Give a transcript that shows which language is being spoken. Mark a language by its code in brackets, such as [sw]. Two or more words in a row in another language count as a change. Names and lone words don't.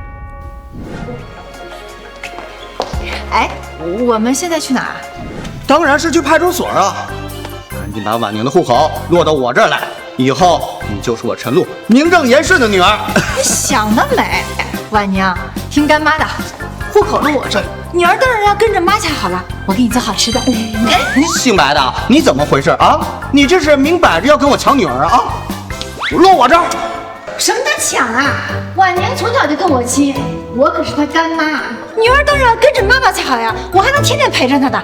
[zh] 哎，我們現在去哪兒？當然是去派出所啊！趕緊把婉寧的戶口落到我這兒來，以後你就是我陳露名正言順的女兒。你想得美！婉寧，聽乾媽的，戶口落我這兒，女兒當然要跟着媽才好了。我给你做好吃的。姓白的，你怎么回事啊？你这是明摆着要跟我抢女儿啊！落我这儿！什么叫抢啊？婉宁从小就跟我亲，我可是她干妈，女儿当然跟着妈妈才好呀，我还能天天陪着她的。